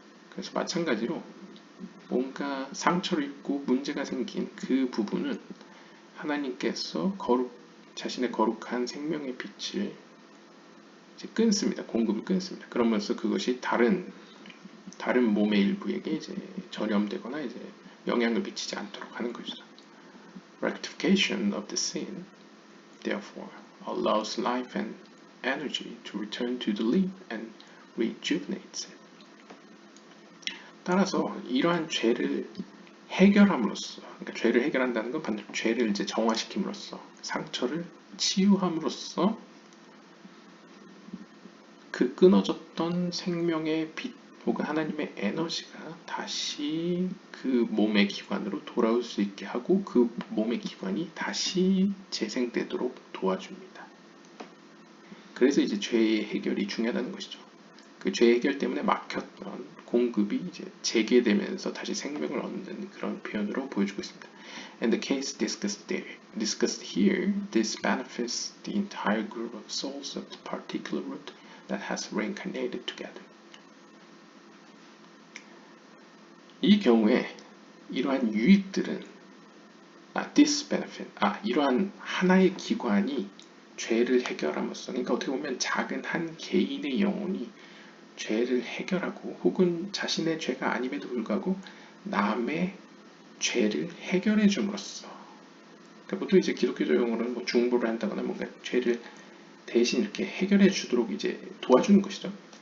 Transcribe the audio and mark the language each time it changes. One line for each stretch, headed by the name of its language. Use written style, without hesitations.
Korean: 그래서 마찬가지로 뭔가 상처를 입고 문제가 생긴 그 부분은 하나님께서 자신의 거룩한 생명의 빛을 이제 끊습니다. 공급을 끊습니다. 그러면서 그것이 다른 몸의 일부에게 이제 전염되거나 이제 영향을 미치지 않도록 하는 것이죠.
English: Rectification of the sin, therefore, allows life and energy to return to the leaf and rejuvenates it.
Korean: 따라서 이러한 죄를 해결함으로써, 그러니까 죄를 해결한다는 건 반드시 죄를 이제 정화시킴으로써, 상처를 치유함으로써 그 끊어졌던 생명의 빛 혹은 하나님의 에너지가 다시 그 몸의 기관으로 돌아올 수 있게 하고 그 몸의 기관이 다시 재생되도록 도와줍니다. 그래서 이제 죄의 해결이 중요하다는 것이죠. 그 죄 해결 때문에 막혔던 공급이 이제 재개되면서 다시 생명을 얻는 그런 표현으로 보여주고 있습니다.
English: And the case discussed here, this benefits the entire group of souls of the particular root that has reincarnated together.
Korean: 이 경우에 이러한 유익들은
English: this benefit,
Korean: 이러한 하나의 기관이 죄를 해결함으로써, 그러니까 어떻게 보면 작은 한 개인의 영혼이 죄를 해결하고 혹은 자신의 죄가 아님에도 불구하고 남의 죄를 해결해 줌으로써, 그러니까 보통 이제 기독교적 용어로는 뭐 중보를 한다거나 뭔가 죄를 대신 이렇게 해결해 주도록 이제 도와주는 것이죠.